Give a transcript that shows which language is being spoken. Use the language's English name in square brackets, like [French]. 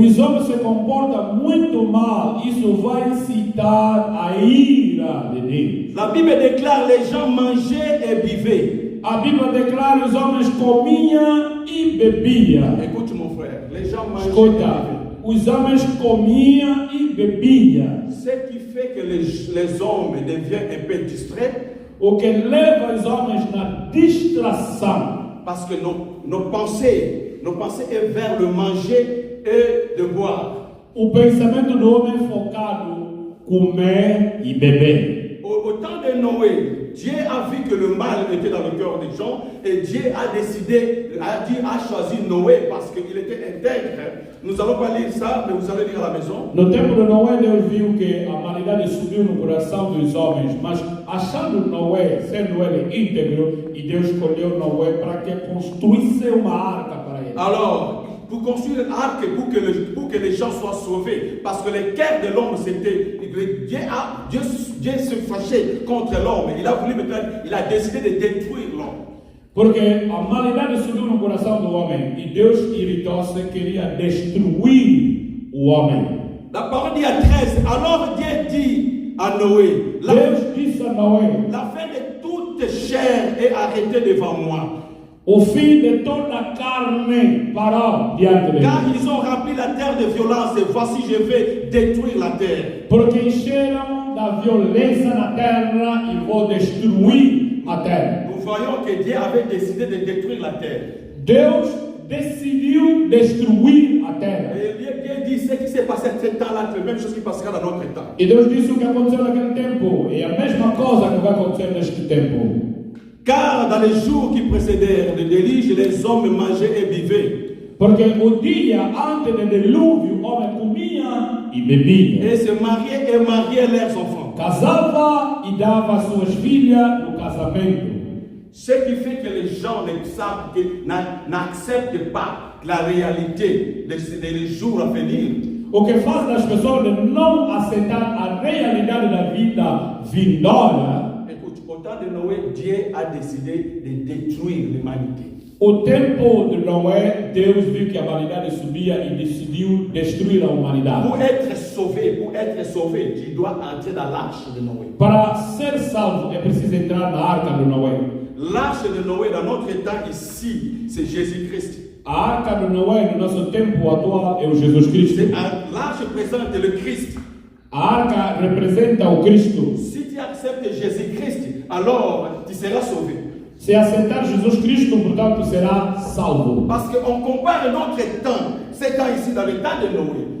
[Portuguese] Os homens se comportam muito mal, isso vai incitar a ira de Deus. [French] La Bible déclare les gens mangeaient et buvaient. [Portuguese] A Bíblia declara os homens comiam e bebiam. [French] Écoute mon frère, les gens mangeaient [Portuguese] Escuta, [French] et buvaient. [Portuguese] os homens comiam e bebiam. [French] Ce qui fait que les hommes deviennent un peu distraits. [Portuguese] O que leva os homens na distração. [French] Parce que nos pensées est vers le manger et de boire. [Portuguese] O pensamento do homem é focado comer e beber. [French] Au temps de Noé, Dieu a vu que le mal était dans le cœur des gens et Dieu a décidé, a choisi Noé parce qu'il était intègre. Nous allons pas lire ça, mais vous allez lire à la maison. [Portuguese] No tempo de Noé, Deus viu que a humanidade subiu no coração dos homens, mas achando Noé, sendo ele íntegro, e Deus escolheu Noé para que construísse uma arca para ele. [French] Alors, pour construire une arche, pour que les gens soient sauvés, parce que les cœurs de l'homme, c'était Dieu se fâchait contre l'homme. Il a décidé de détruire l'homme. [Portuguese] Porque a humanidade subiu no coração do homem e Deus irritou-se, queria destruir o homem. [French] La parole dit à 13, alors Dieu dit à Noé, [Portuguese] Deus disse a Noé, [French] la fin de toute chair est arrêtée devant moi. [Portuguese] O fim de toda a carne parou diante de [French] Car [Portuguese] Deus. [French] ils ont rempli la terre de violence et voici je vais détruire la terre. [Portuguese] Porque encheram da violência na terra e vou destruir a terra. [French] Nous voyons que Dieu avait décidé de détruire la terre. [Portuguese] Deus decidiu destruir a terra. [French] Et Dieu dit ce qui s'est passé à ce temps-là, c'est la même chose qui passera dans notre temps. [Portuguese] E Deus disse o que aconteceu naquele tempo. É a mesma coisa que vai acontecer neste tempo. [French] Car dans les jours qui précédèrent le déluge, les hommes mangeaient et buvaient. [Portuguese] Porque o dia antes do dilúvio, o homem comia e bebia. [French] Et se mariaient et mariaient leurs enfants. [Portuguese] Casava e dava suas filhas no casamento. [French] Ce qui fait que les gens n'acceptent pas la réalité des jours à venir. [Portuguese] O que faz das pessoas não aceitar a realidade da vida vindoura. [French] Écoute, au temps de Noé, Dieu a décidé de détruire l'humanité. [Portuguese] O tempo de Noé, Deus viu que a humanidade subia e decidiu destruir a humanidade. [French] Pour être sauvé, tu dois entrer dans l'arche de Noé. [Portuguese] Para ser salvo é preciso entrar na arca de Noé. [French] L'arche de Noé, dans notre temps ici, c'est Jésus-Christ. [Portuguese] A arca de Noé no nosso tempo atual é o Jesus Cristo. [French] L'arche représente le Christ. [Portuguese] A arca representa o Cristo. [French] Si tu acceptes Jésus-Christ, alors tu seras sauvé. [Portuguese] Se aceitar Jesus Cristo, portanto, será salvo. [French] Parce qu'on compare notre temps, ce temps ici, dans le temps de Noé.